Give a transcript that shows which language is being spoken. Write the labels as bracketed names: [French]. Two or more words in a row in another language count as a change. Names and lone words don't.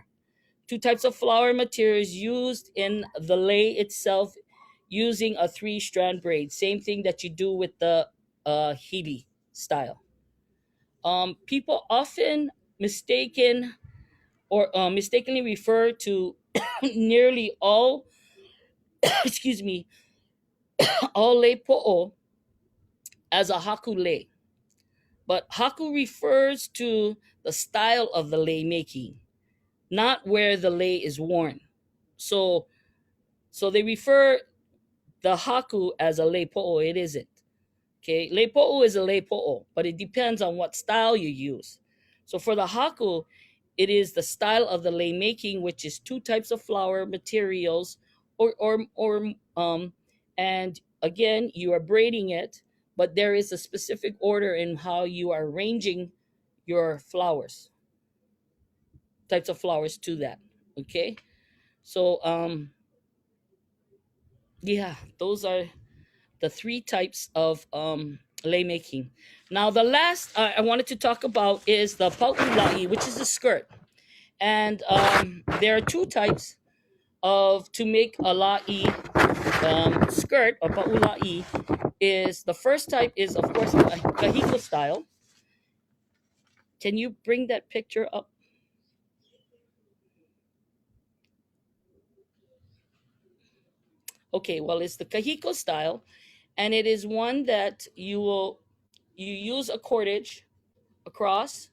[English] 2 types of flower materials used in the lei itself, using a 3-strand braid. Same thing that you do with the hili style. People often mistakenly refer to nearly all excuse me, all [Hawaiian] lei po'o [English] as a [Hawaiian] haku lei. [English] But haku refers to the style of the lei making, not where the lei is worn. So they refer the haku as a [Hawaiian] lei po'o. [English] It isn't. Okay, [Hawaiian] lei po'o [English] is a [Hawaiian] lei po'o, [English] but it depends on what style you use. So for the haku, it is the style of the lei making, which is 2 types of flower materials, and again, you are braiding it, but there is a specific order in how you are arranging your flowers, types of flowers to that. Okay, so yeah, those are the 3 types of lei making. Now the last I wanted to talk about is the paula'i, which is a skirt. And there are 2 types of to make a lāʻī skirt, or paula'i. Is the first type is, of course, kahiko style. Can you bring that picture up? Okay, well, it's the kahiko style, and it is one that you use a cordage across.